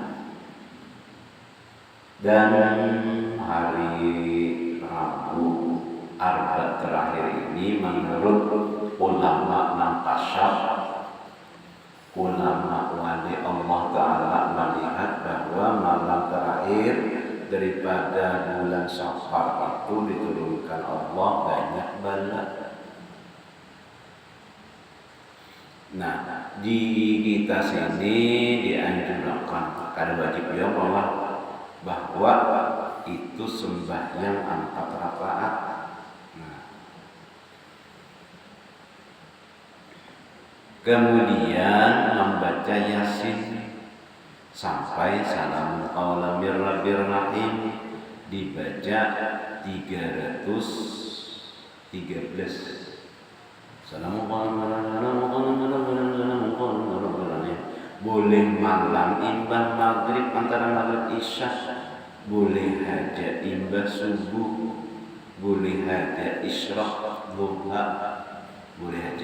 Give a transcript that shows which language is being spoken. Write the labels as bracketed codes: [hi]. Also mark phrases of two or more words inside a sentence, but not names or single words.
[bjn] Dan hari Rabu Arba terakhir ini menurut ulama Nampasyaf, ulama wali Allah Ta'ala melihat bahwa malam terakhir daripada bulan Syawal itu diturunkan Allah banyak bala. Nah, di kita sini dianjurkan kada wajib ya bahwa itu sembahyang 4 rakaat. Nah, kemudian membaca Yasin sampai [ar] سلام قولا من رب رحيم [bjn] dibaca 313. Boleh malam imbah maghrib, antara maghrib isya, boleh haja imbah subuh, boleh haja isyraq duha, boleh haja.